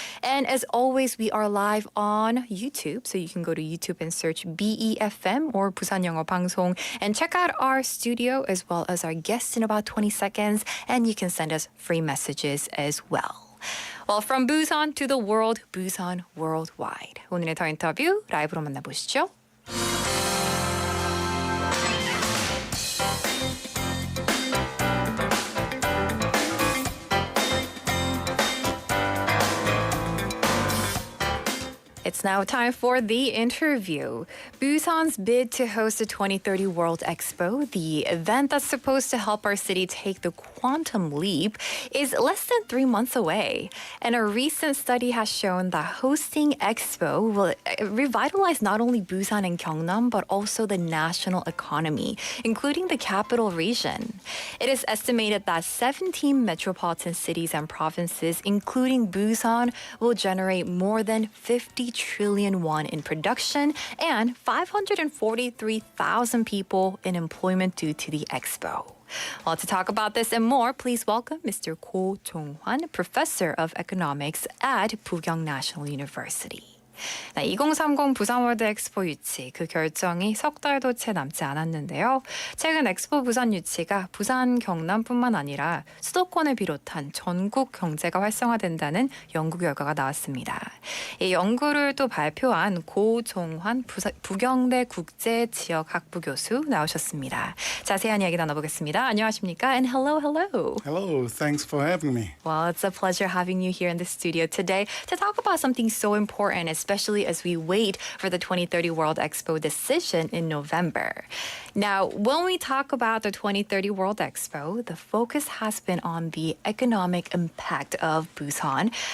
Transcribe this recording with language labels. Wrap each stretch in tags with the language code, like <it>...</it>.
<en>And as always, we are live on YouTube, so you can go to YouTube and search BEFM or 부산영어방송 and check out our studio as well as our guests in about 20 seconds, and you can send us free messages as well. Well, from Busan to the world, Busan Worldwide.</en> <ko>오늘의 더 인터뷰 라이브로 만나보시죠.</ko> <en>It's now time for the interview. Busan's bid to host the 2030 World Expo, the event that's supposed to help our city take the quantum leap, is less than 3 months away. And a recent study has shown that hosting Expo will revitalize not only Busan and Gyeongnam, but also the national economy, including the capital region. It is estimated that 17 metropolitan cities and provinces, including Busan, will generate more than 50 trillion won in production and 543,000 people in employment due to the expo. Well, to talk about this and more, please welcome Mr. Ko Jong-hwan, Professor of Economics at Bukyong National University.</en> <ko>네, 2030 부산월드엑스포 유치 그 결정이 석 달도 채 남지 않았는데요. 최근 엑스포 부산 유치가 부산, 경남뿐만 아니라 수도권을 비롯한 전국 경제가 활성화된다는 연구 결과가 나왔습니다. 이 연구를 또 발표한 고종환 부경대 국제지역학부교수 나오셨습니다. 자세한 이야기 나눠보겠습니다. 안녕하십니까?</ko> <en>And hello. Hello, thanks for having me. Well, it's a pleasure having you here in the studio today to talk about something so important, especially as we wait for the 2030 World Expo decision in November. Now, when we talk about the 2030 World Expo, the focus has been on the economic impact of Busan.</en>